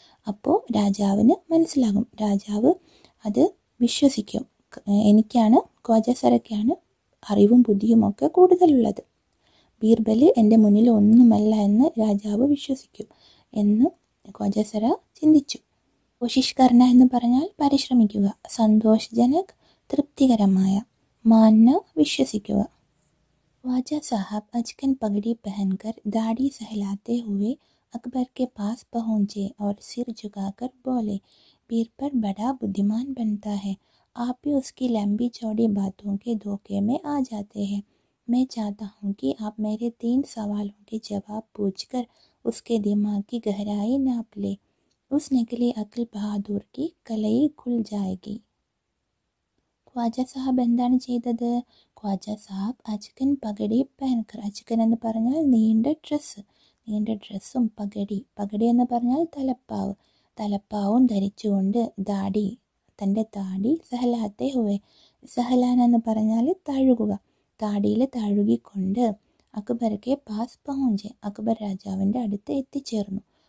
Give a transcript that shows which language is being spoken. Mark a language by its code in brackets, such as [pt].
[ml] അപ്പോൾ രാജാവിന് മനസ്സിലാകും, രാജാവ് അത് വിശ്വസിക്കും, എനിക്കാണ്, ഖ്വാജ സരയ്ക്കാണ് അറിവും ബുദ്ധിയുമൊക്കെ കൂടുതലുള്ളത്, ബീർബൽ എൻ്റെ മുന്നിൽ ഒന്നുമല്ല എന്ന് രാജാവ് വിശ്വസിക്കും എന്ന് ഖ്വാജ സര ചിന്തിച്ചു. കോശിഷ് കർണ എന്ന് പറഞ്ഞാൽ പരിശ്രമിക്കുക, സന്തോഷജനക് തൃപ്തികരമായ, മാന്ന വിശ്വസിക്കുക. [hi] ख्वाजा साहब अचकन पगड़ी पहनकर दाढ़ी सहलाते हुए अकबर के पास पहुँचे और सिर झुकाकर बोले, बीरबल बड़ा बुद्धिमान बनता है, आप भी उसकी लंबी चौड़ी बातों के धोखे में आ जाते हैं. मैं चाहता हूँ कि आप मेरे 3 सवालों के जवाब पूछकर उसके दिमाग की गहराई नाप ले. उस निकली अक्ल बहादुर की कलई खुल जाएगी. [ml] ഖ്വാജ സാഹബ് എന്താണ് ചെയ്തത്? ഖ്വാജ സാഹബ് [hi] അച്കൻ പഗടി പഹൻകർ, [ml] അച്കൻ എന്ന് പറഞ്ഞാൽ നീണ്ട ഡ്രസ്സും, പഗടി എന്ന് പറഞ്ഞാൽ തലപ്പാവും ധരിച്ചുകൊണ്ട്, തൻ്റെ താടി [hi] സഹലാത്തെ ഹുവേ, [ml] സഹലാൻ എന്ന് പറഞ്ഞാൽ തഴുകുക, താടിയിൽ തഴുകിക്കൊണ്ട് [hi] അക്ബർക്കെ പാസ് പഹുഞ്ചെ, [ml] അക്ബർ രാജാവിൻ്റെ അടുത്ത് എത്തിച്ചേർന്നു.